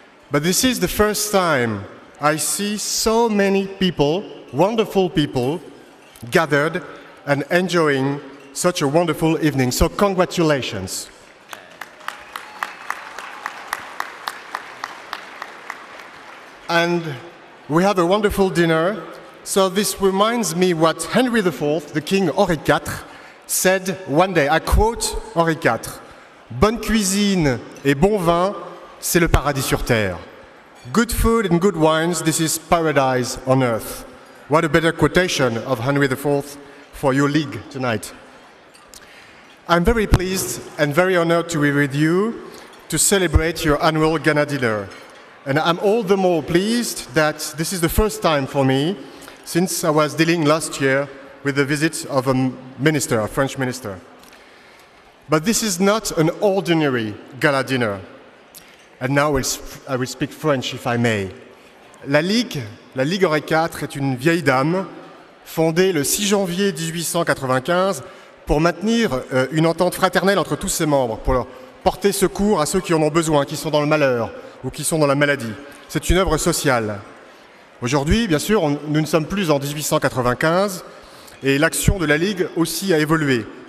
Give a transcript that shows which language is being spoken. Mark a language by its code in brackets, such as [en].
[en] But this is the first time I see so many people, wonderful people, gathered and enjoying such a wonderful evening. So congratulations. and we have a wonderful dinner. So this reminds me what Henry IV, the King Henri IV, said one day. I quote Henri IV, [fr] "Bonne cuisine et bon vin, c'est le paradis sur terre. [en] Good food and good wines, this is paradise on earth." What a better quotation of Henry IV for your league tonight. I'm very pleased and very honored to be with you to celebrate your annual Gala dinner. And I'm all the more pleased that this is the first time for me since I was dealing last year with the visit of a minister, a French minister. But this is not an ordinary gala dinner. And now I will speak French if I may. [fr] La Ligue Henri IV est une vieille dame fondée le 6 janvier 1895 pour maintenir une entente fraternelle entre tous ses membres, pour leur porter secours à ceux qui en ont besoin, qui sont dans le malheur ou qui sont dans la maladie. C'est une œuvre sociale. Aujourd'hui, bien sûr, nous ne sommes plus en 1895 et l'action de la Ligue aussi a évolué.